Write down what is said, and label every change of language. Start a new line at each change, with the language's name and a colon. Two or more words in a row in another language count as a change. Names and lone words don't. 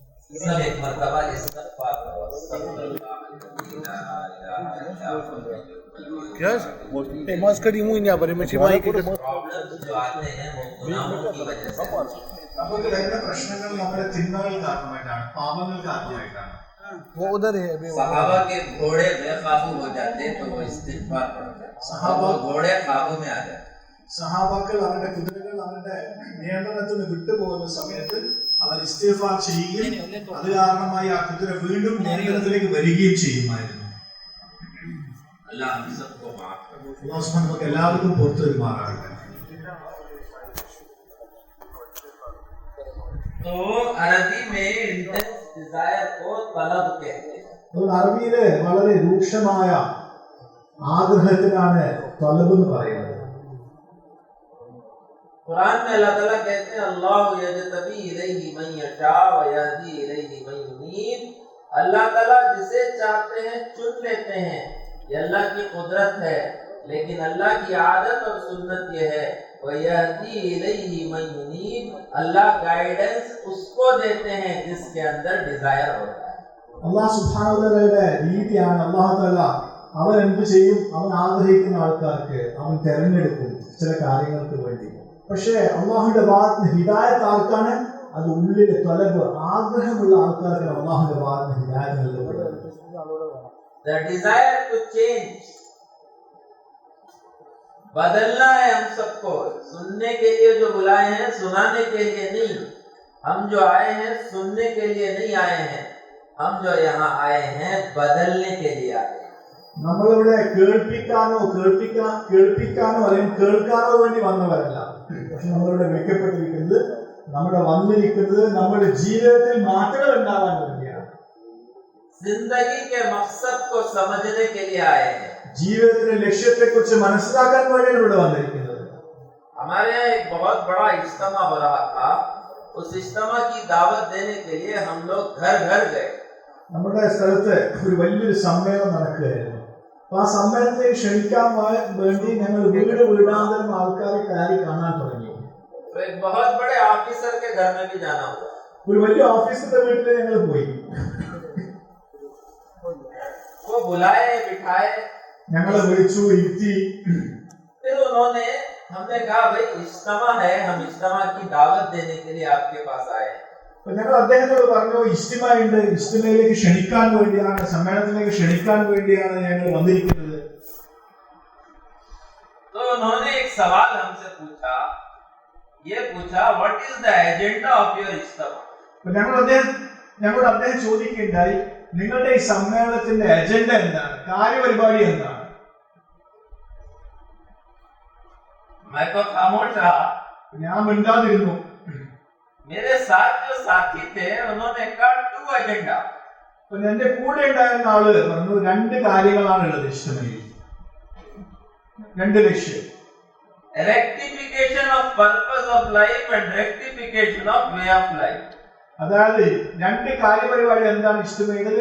Hindi: सब एक मर्तबा इस्तग़फ़ार करो। क्या मास्क करी मुंह नहीं आ रही मच्छी माई के प्रॉब्लम्स जो आते हैं वो गुनाहों की वजह से
Malayalam: അപ്പോൾ വരുന്ന പ്രശ്നങ്ങൾ നമ്മുടെ തിന്മകൾ കാരണമായിട്ടാണ്, പാപങ്ങൾ കാരണമായിട്ടാണ്.
Hindi: वो उधर है अभी सहाबा के घोड़े बेकाबू हो जाते तो वो इस्तिग़फ़ार पढ़ते, सहाबा घोड़े काबू में आ जाते.
Malayalam: സഹാബാക്കൾ അവരുടെ കുതിരകൾ അവരുടെ നിയന്ത്രണത്തിൽ നിന്ന് വിട്ടുപോകുന്ന സമയത്ത് അവർ ഇസ്തിഗ്ഫാർ ചെയ്യുകയും അത് കാരണമായി ആ കുതിര വീണ്ടും നിയന്ത്രണത്തിലേക്ക് വരികയും ചെയ്യുമായിരുന്നു.
Hindi: अल्लाह हम सबको माफ करे.
Arabic: الله سبحانه
Malayalam: നമുക്ക് എല്ലാവർക്കും പുറത്തു വരുമാറാകട്ടെ.
Hindi: तो अरबी में
English: intense desire
Hindi: को तलब कहते हैं.
Malayalam: അതുകൊണ്ട് അറബിയില് വളരെ രൂക്ഷമായ ആഗ്രഹത്തിനാണ് തലബ് എന്ന് പറയുന്നത്.
Hindi: कुरान में अल्लाह ताला कहते हैं
Arabic: اللَّهُ يَجْتَبِي إِلَيْهِ مَن يَشَاءُ وَيَهْدِي إِلَيْهِ مَن يُنِيبُ.
Hindi: अल्लाह ताला जिसे चाहते हैं चुन लेते हैं. ये अल्लाह की कुदरत है, लेकिन अल्लाह की आदत और सुन्नत ये है
Arabic: وَيَهْدِي إِلَيْهِ مَن يُنِيبُ.
Hindi: अल्लाह गाइडेंस उसको देते हैं जिसके अंदर डिजायर होता है.
Arabic: الله سبحانه وتعالى
Malayalam: രീതിയാണ്
Arabic: الله تعالى
Malayalam: അവൻ എന്ത് ചെയ്യും, അവൻ ആഗ്രഹിക്കുന്ന ആൾക്കാർക്ക് അവൻ തെരഞ്ഞെടുക്കും ചില കാര്യങ്ങൾക്ക് വേണ്ടി. പക്ഷേ അള്ളാഹുന്റെ ഭാഗത്ത് ഹിദായത്ത് ആർക്കാണ്? അത് ഉള്ളിലെ ത്വലബ് ആഗ്രഹമുള്ള ആൾക്കാർക്കാണ് അള്ളാഹുന്റെ ഭാഗത്ത് ഹിദായത്ത് നൽകപ്പെടുന്നത്.
English: The desire to change,
Hindi: बदलना है हम सबको. सुनने के लिए जो बुलाए हैं, सुनाने के लिए नहीं. हम जो आए हैं सुनने के लिए नहीं आए हैं. हम जो यहाँ आए हैं बदलने के लिए आए हैं.
Malayalam: നമ്മളിവിടെ കേൾപ്പിക്കാനോ അല്ലെങ്കിൽ കേൾക്കാനോ വേണ്ടി വന്നവരല്ല. പക്ഷെ നമ്മളിവിടെ വിളിക്കപ്പെട്ടിരിക്കുന്നത്, നമ്മുടെ വന്നിരിക്കുന്നത് നമ്മുടെ ജീവിതത്തിൽ മാറ്റങ്ങൾ ഉണ്ടാവാൻ വേണ്ടിയാണ്.
Hindi: जिंदगी के मकसद को समझने के लिए आए हैं.
Malayalam: ജീവിതത്തിന്റെ ലക്ഷ്യത്തെ കുറിച്ച് മനസ്സിലാക്കാൻ വേണ്ടിയാണ് ഇവിടെ വന്നിരിക്കുന്നത്.
Hindi: हमारे यहाँ एक बहुत बड़ा इज्तिमा हो रहा था. उस इज्तिमा की दावत देने के लिए हम लोग घर घर गए.
Malayalam: നമ്മുടെ സ്ഥലത്ത് ഒരു വലിയൊരു സമ്മേളനം നടക്കുകയായിരുന്നു. അപ്പൊ ആ സമ്മേളനത്തിലേക്ക് ക്ഷണിക്കാൻ വേണ്ടി ഞങ്ങൾ വീടാന്തരം ആൾക്കാരെ കയറി കാണാൻ തുടങ്ങി.
Hindi: तो एक बहुत बड़े ऑफिसर के घर में भी जाना हुआ.
Malayalam: ഒരു വലിയ ഓഫീസറുടെ വീട്ടിൽ ഞങ്ങൾ പോയി.
Hindi: वो बुलाए, बिठाए,
Malayalam: ഞങ്ങളെ വിളിച്ചു, ഇരുത്തി.
Hindi: फिर उन्होंने, हमने कहा भाई इज्तिमा है, हम इज्तिमा की दावत देने के लिए आपके पास आए हैं.
Malayalam: അപ്പൊ ഞങ്ങൾ അദ്ദേഹത്തോട് പറഞ്ഞു, ഇജ്തിമ ഉണ്ട്, ഇജ്തിമയിലേക്ക് ക്ഷണിക്കാൻ വേണ്ടിയാണ്, സമ്മേളനത്തിലേക്ക് ക്ഷണിക്കാൻ വേണ്ടിയാണ് ഞങ്ങൾ വന്നിരിക്കുന്നത്.
Hindi: तो उन्होंने एक सवाल हमसे पूछा, ये पूछा
English: what is the agenda of your ijtima.
Malayalam: അപ്പൊ ഞങ്ങളോട് അദ്ദേഹം ചോദിക്കുകയുണ്ടായി, നിങ്ങളുടെ ഈ സമ്മേളനത്തിന്റെ അജണ്ട എന്താണ്, കാര്യപരിപാടി എന്താണ്?
Hindi: मैं तो खामोश रहा.
Malayalam: ഞാൻ മിണ്ടാതിരുന്നു.
Hindi: मेरे साथ जो साथी थे उन्होंने कहा
English: two agenda.
Malayalam: അപ്പൊ എന്റെ കൂടെ ഉണ്ടായിരുന്ന ആള് പറഞ്ഞു, രണ്ട് കാര്യങ്ങളാണ് ഉള്ളത് ഇജ്തിമയിൽ, രണ്ട് ലക്ഷ്യം.
English: rectification of purpose of life and rectification of way of life.
Malayalam: അതായത് രണ്ട് കാര്യപരിപാടി എന്താണ് ഇജ്തിമയില്?